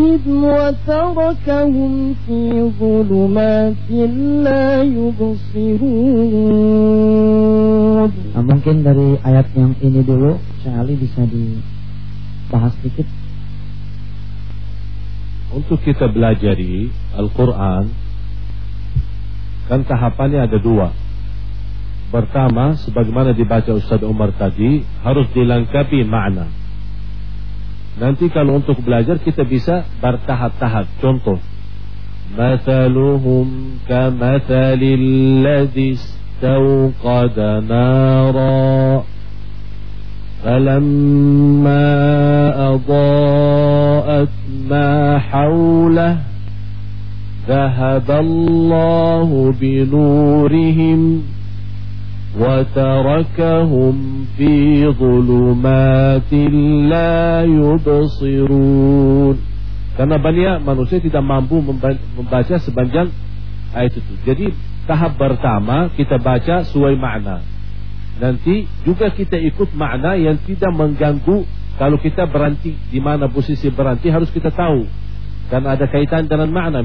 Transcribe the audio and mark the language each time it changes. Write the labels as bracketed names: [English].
[Arabic] وتركهم في ظلمات لا يبصرون. [Indonesian] Nah, mungkin dari ayat yang ini dulu Syekh Ali bisa dibahas sedikit. Untuk kita belajari Al-Quran kan tahapannya ada dua. Pertama, sebagaimana dibaca Ustaz Umar tadi, harus dilengkapi makna. Nanti kalau untuk belajar kita bisa bertahap-tahap. Contoh, [Arabic] مثلهم كمثل الذي استوقد نارا فلما أضاءت ما حوله ذهب الله بنورهم وتركهم في ظلمات لا يبصرون. [Indonesian] Karena banyak manusia tidak mampu membaca sepanjang ayat itu. Jadi tahap pertama kita baca sesuai makna. Nanti juga kita ikut makna yang tidak mengganggu. Kalau kita berhenti di mana posisi berhenti harus kita tahu dan ada kaitan dengan makna.